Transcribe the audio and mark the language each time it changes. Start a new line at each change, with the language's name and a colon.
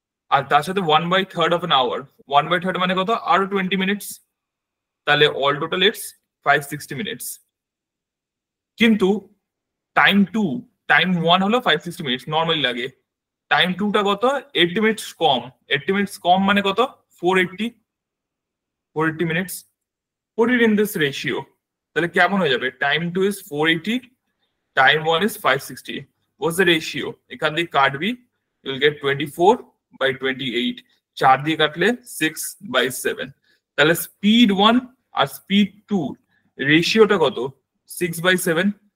Bangla: আর তার সাথে 1/3 of an hour, 1/3 মানে কত, আরো 20 মিনিটস। তাহলে
English: All total it's 560 minutes.
Bangla: কিন্তু টাইম 2, টাইম 1 হলো 560 মিনিটস নর্মালি লাগে, টাইম 2টা কত, 80 মিনিটস কম। 80 মিনিটস কম মানে কত, 480 minutes.
English: put it in this ratio,
Bangla: তাহলে কেমন হয়ে যাবে?
English: Time 2 is 480, time 1 is 560। what's the ratio?
Bangla: এখান দিয়ে কাটবি,
English: you will get 24/28,
Bangla: 4 দিয়ে কাটলে 6/7। তাহলে স্পিড 1 আর স্পিড 2 রেশিওটা কত? 6/7।